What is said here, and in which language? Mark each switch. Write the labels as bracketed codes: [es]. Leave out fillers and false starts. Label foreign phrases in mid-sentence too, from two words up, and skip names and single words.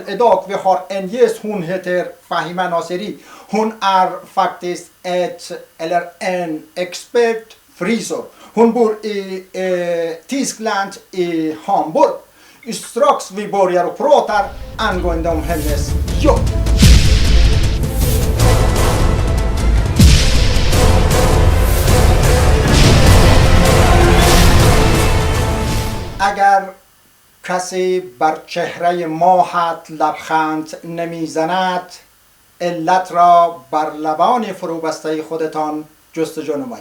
[sv] Idag vi har en gäst, hon heter Fahima Naseri. Hon är faktiskt en expert frisör. Hon bor i Tyskland, i Hamburg. Strax vi börjar och pratar angående om hennes jobb. [fa] اگر کسی بر چهره ماهت لبخند نمیزند علت را بر لبان فروبسته خودتان جستجو نمایید.